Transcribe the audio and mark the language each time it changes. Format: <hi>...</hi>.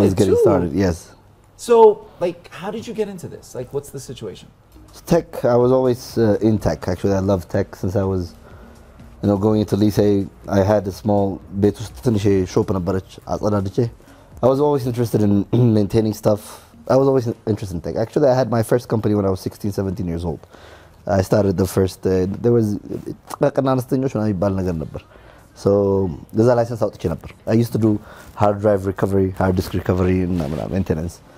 <en>It was getting started, yes. So like how did you get into this? Like what's the situation? Tech, I was always in tech. Actually, I loved tech since I was, you know, going into lycée. I had a small</en> <am>ቤት ውስጥ ትንሽ ሾፕ ነበረች አጸዳድቼ.</am> <en>I was always interested in maintaining stuff. I was always interested in tech. Actually, I had my first company when I was 16, 17 years old. I started the first, there was</en> <am>አነስተኞች ምናምን የሚባል ነገር ነበር.</am> <en>So, there's a license</en> <am>አውጥቼ ነበር.</am> <en>I used to do hard drive recovery, hard disk recovery, and maintenance.</en>